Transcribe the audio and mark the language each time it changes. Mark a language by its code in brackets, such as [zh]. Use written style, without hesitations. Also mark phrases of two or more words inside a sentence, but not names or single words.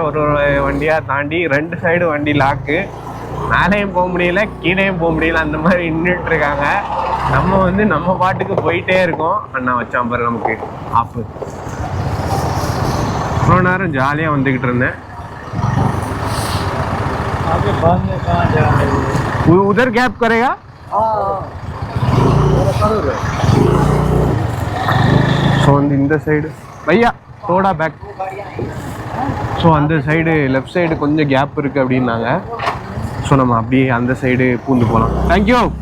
[ta] ஒரு வண்டியாக தாண்டி 2 சைடு வண்டி லாக்கு. மேலேயும் போக முடியல, கீழேயும் போக முடியல. அந்த மாதிரி நின்றுட்டு இருக்காங்க. நம்ம வந்து நம்ம பாட்டுக்கு போயிட்டே இருக்கோம். அண்ணா வச்சான் பாரு நமக்கு ஆப்பு. இவ்வளோ நேரம் ஜாலியாக வந்துக்கிட்டு இருந்தேன். [hi] उधर गैप करेगा? [ta] ஸோ வந்து இந்த சைடு [hi] भैया थोड़ा [ta] பேக். ஸோ அந்த சைடு [en] left side [ta] கொஞ்சம் கேப் இருக்குது அப்படின்னாங்க. ஸோ நம்ம அப்படியே அந்த சைடு பூந்து போகலாம். தேங்க்யூ.